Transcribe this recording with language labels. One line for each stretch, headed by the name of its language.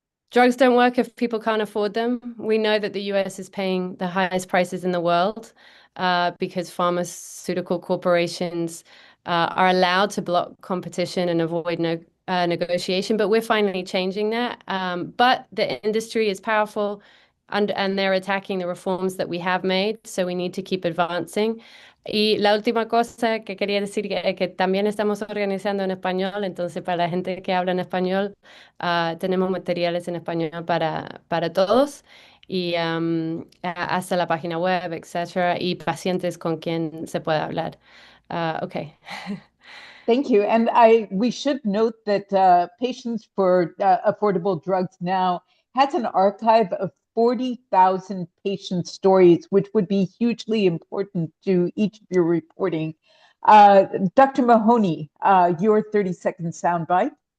English: Drugs don't work if people can't afford them. We know that the US is paying the highest prices in the world because pharmaceutical corporations are allowed to block competition and avoid negotiation, but we're finally changing that. But the industry is powerful, and they're attacking the reforms that we have made, so we need to keep advancing.
Spanish: Y la última cosa que quería decir que también estamos organizando en español, entonces para la gente que habla en español, tenemos materiales en español para todos, y hasta la página web, etcétera, y pacientes con quien se pueda hablar.
English: Okay. Thank you. And we should note that Patients for Affordable Drugs Now has an archive of 40,000 patient stories, which would be hugely important to each of your reporting. Dr. Mahoney, your 30-second soundbite.